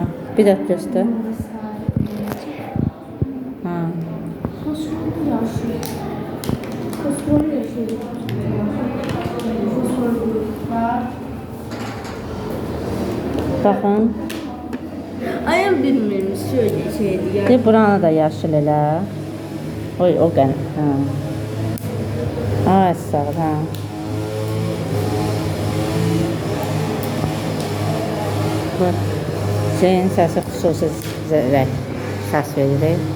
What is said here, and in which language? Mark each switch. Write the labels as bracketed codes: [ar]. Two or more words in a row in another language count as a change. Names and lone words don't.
[az] Bir də göstər. Ha. Baxın. [tr] Ayım bilmiyorum şöyle şeydi ya. [az] De buranı da yaşıl elə. Oy, o qən. Ha. Ay, sağ ol, ha. Bak. Şeyin səsi xüsusi səs verir.